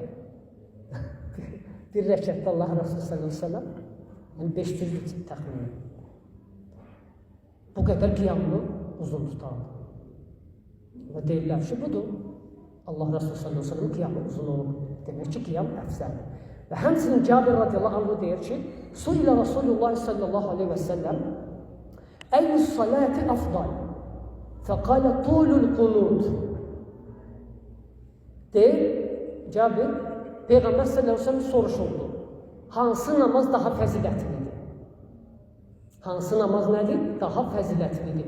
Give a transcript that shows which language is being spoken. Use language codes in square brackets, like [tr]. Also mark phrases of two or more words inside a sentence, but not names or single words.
[az] Bir rəkətdə Allah Resulü [ar] صلى الله عليه وسلم, [az] yəni 500 təxmini. Bu qədər qiyamını uzun tutardı. Və deyirlər ki, budur. Allah Resulü [ar] صلى الله عليه وسلم [az] qiyamı uzun olur. Demək ki, qiyam əfzəldir. Və həmçinin Cabir [ar] رضي الله عنه [az] deyir ki, [ar] سئل رسول الله صلى الله عليه وسلم أي الصلاة أفضل فقال طول القنوت [az] deyir, Cabir, Peyğəmbər [ar] صلى الله عليه وسلم [az] soruşuldu. Hansı namaz daha fəzilətlidir? Hansı namaz nədir? Daha fəzilətlidir.